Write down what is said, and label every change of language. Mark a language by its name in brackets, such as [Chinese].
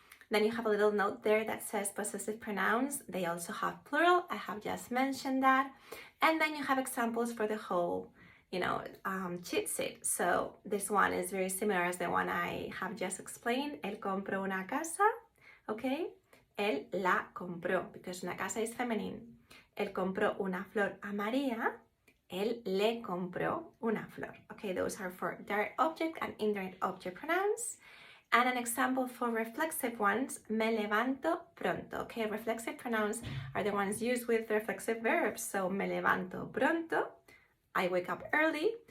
[English] Then you have a little note there that says possessive pronouns. They also have plural, I have just mentioned that. And then you have examples for the whole cheat sheet. So this one is very similar as the one I have just explained. [Spanish] Él compró una casa, okay? Él la compró, [English] because [Spanish] una casa [English] is feminine. [Spanish] Él compró una flor a María. Él le compró una flor. [English] Okay, those are for direct object and indirect object pronouns. And an example for reflexive ones, [Spanish] me levanto pronto. [English] Okay, reflexive pronouns are the ones used with reflexive verbs. So [Spanish] me levanto pronto, [English] I wake up early.